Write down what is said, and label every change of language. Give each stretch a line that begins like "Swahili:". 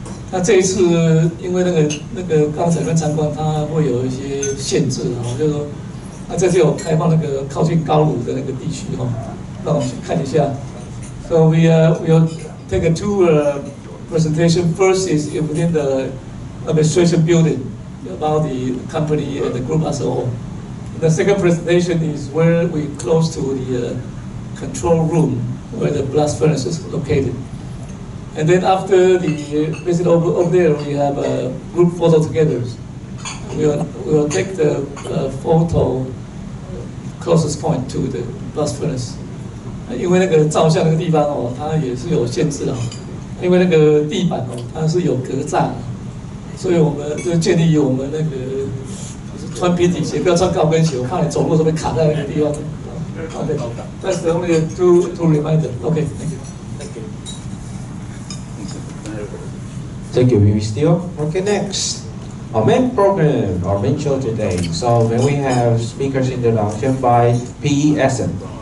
Chinese: 那这一次因为那个刚才参观，它会有一些限制啊，就是说，那这次有开放那个靠近高炉的那个地区哈，让我们去看一下。
English: So we take a two presentation. First is within the administration building about the company and the group as a whole. The second presentation is where we close to the control room where the blast furnace is located. And then after the visit over there, we have a group photo together. We will take the photo closest point to the blast furnace.
Chinese: 因为那个照相那个地方哦，它也是有限制啊。因为那个地板哦，它是有隔栅，所以我们就建议我们那个就是穿平底鞋，不要穿高跟鞋，我怕你走路的时候被卡在那个地方。
English: Okay, that's the only two reminder. Okay, thank you. Thank you, Vivi Steele. Okay, next. Our main program, our main show today. So when we have speakers introduction by PESM.